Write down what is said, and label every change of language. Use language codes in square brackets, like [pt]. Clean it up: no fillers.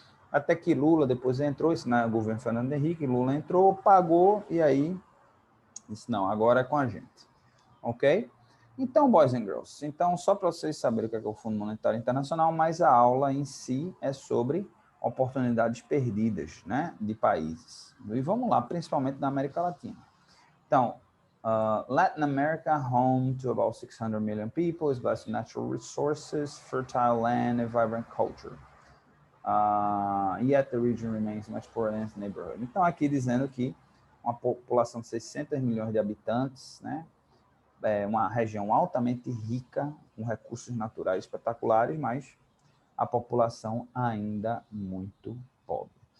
[pt] Até que Lula depois entrou, isso no governo Fernando Henrique, Lula entrou, pagou, e aí disse, não, agora é com a gente. Ok? Então, [en] boys and girls, [pt] então só para vocês saberem o que é o Fundo Monetário Internacional, mas a aula em si é sobre oportunidades perdidas, né, de países. E vamos lá, principalmente da América Latina. [en] Então, Latin America, home to about 600 million people, is blessed with natural resources, fertile land, and vibrant culture. Yet the region remains much poorer than its neighborhood. [pt] Então, aqui dizendo que uma população de 600 milhões de habitantes, né, uma região altamente rica, com recursos naturais espetaculares, mas a população ainda muito pobre.